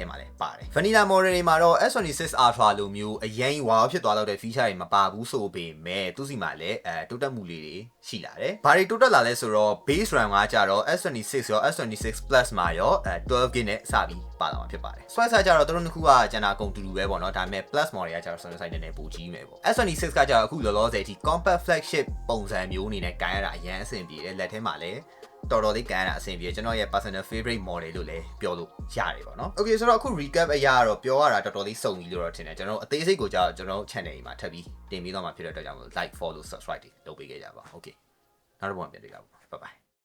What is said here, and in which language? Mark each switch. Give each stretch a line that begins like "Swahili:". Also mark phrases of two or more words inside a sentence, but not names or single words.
Burmese: မှာလည်းပါတယ်
English: vanilla model
Burmese: တွေမှာတော့ S26 Ultra လိုမျိုးအရင်ဝါဖြစ်သွားတော့တဲ့ feature တွေမပါဘူးဆိုပေမဲ့သူစီမှာလည်းတိုးတက်မှုလေးတွေရှိလာတယ်ဘာတွေတိုးတက်လာလဲဆိုတော့
English: base RAM
Burmese: ကကြတော့ S26 ရော S26 Plus မှာရော12GB နဲ့စပြီးပါလာမှာဖြစ်ပါတယ် Switch ကကြတော့သူတို့နှစ်ခုကကျန်တာကုန်တူတူပဲပေါ့နော်ဒါပေမဲ့ Plus model ကကြတော့ size နည်းနည်းပိုကြီးမယ်ပေါ့ S26 ကကြတော့အခုလောလောဆယ်အထိ
English: compact flagship
Burmese: ပုံစံမျိုးအနေနဲ့ကန်ရတာအရင်အဆင်ပြေတယ်လက်ထဲမှာလည်း တော်တော်လေးကန်ရတာအဆင်ပြေကျွန်တော်ရဲ့
English: personal favorite model
Burmese: လို့လည်းပြောလို့ရတယ်ပေါ့နော် Okay ဆိုတော့အခု recap အရာတော့ပြောရတာတော်တော်လေးစုံပြီလို့တော့ထင်တယ်ကျွန်တော်အသေးစိတ်ကိုကြာကျွန်တော် channel ကြီးမှာထပ်ပြီးတင်ပြီးတော့မှဖြစ်တဲ့အတွက်ကြောင့်
English: like follow subscribe
Burmese: တွေလုပ်ပေးခဲ့ကြပါ Okay နောက်တစ်ပုံပြန်တွေ့ကြပါ
English: bye bye